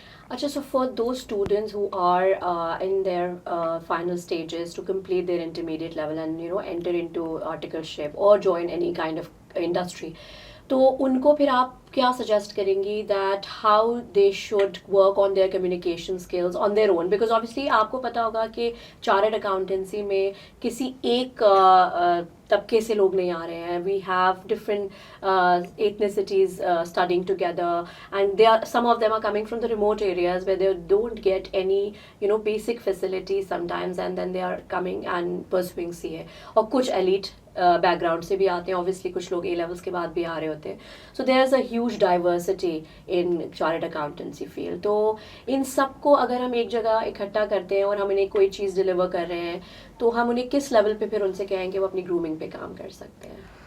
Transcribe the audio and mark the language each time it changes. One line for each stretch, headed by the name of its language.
English: Achha, so for those students who are in their final stages to complete their intermediate level and enter into articleship or join any kind of industry,
Urdu: تو ان کو پھر آپ کیا suggest کریں گی
English: That how they should work on their communication skills on their own? Because obviously
Urdu: آپ کو پتہ ہوگا کہ چارٹرڈ اکاؤنٹنسی میں کسی ایک طبقے سے لوگ نہیں آ رہے ہیں.
English: We have different ethnicities studying together and they are some of them are coming from the remote areas where they don't get any basic facilities some times and then they are coming and pursuing CA.
Urdu: اور کچھ elite back ground سے بھی آتے ہیں, obviously کچھ لوگ A levels کے بعد بھی آ رہے ہوتے ہیں.
English: So there is a huge diversity in chartered accountancy field.
Urdu: تو ان سب کو اگر ہم ایک جگہ اکٹھا کرتے ہیں اور ہم انہیں کوئی چیز ڈلیور کر رہے ہیں تو ہم انہیں کس لیول پہ پھر ان سے کہیں کہ وہ اپنی گرومنگ پہ کام کر سکتے ہیں؟